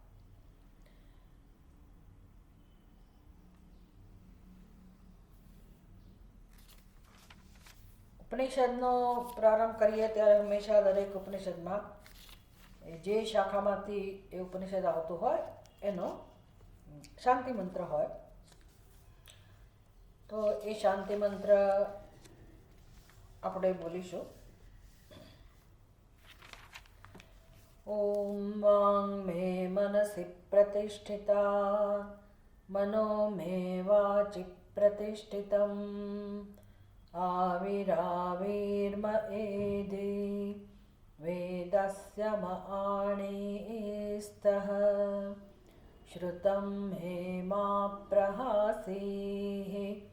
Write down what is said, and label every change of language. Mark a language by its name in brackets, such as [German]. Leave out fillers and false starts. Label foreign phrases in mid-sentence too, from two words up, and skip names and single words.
[Gujarati] ઉપનિષદનો પ્રારંભ કરીએ ત્યારે હંમેશા દરેક ઉપનિષદમાં જે શાખામાંથી એ ઉપનિષદ આવતું હોય એનો શાંતિ મંત્ર હોય. તો એ શાંતિ મંત્ર આપણે બોલીશું. [Sanskrit] ॐ वाङ् मे मनसि प्रतिष्ठिता मनो मे वाचि प्रतिष्ठितम् आविराविर्म एधि वेदस्य म आणीस्तः श्रुतं मे मा प्रहासीः